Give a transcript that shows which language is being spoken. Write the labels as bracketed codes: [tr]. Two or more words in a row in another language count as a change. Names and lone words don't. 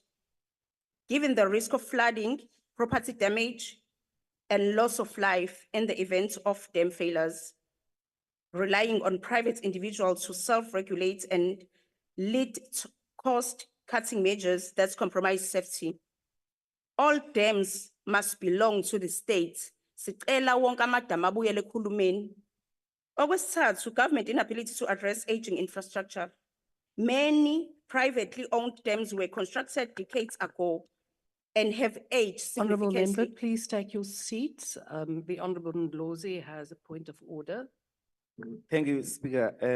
[en] Given the risk of flooding, property damage, and loss of life in the event of dam failures, relying on private individuals to self-regulate and lead to cost-cutting measures that compromise safety. All dams must belong to the state. [zu] Sicela wonke amadamu abuyele ekhulumeni. Okwesithathu, [en] government inability to address aging infrastructure. Many privately owned dams were constructed decades ago and have aged Honourable Member, significantly. please take your seat. The Honourable Ndlozi has a point of order. Thank you, Speaker.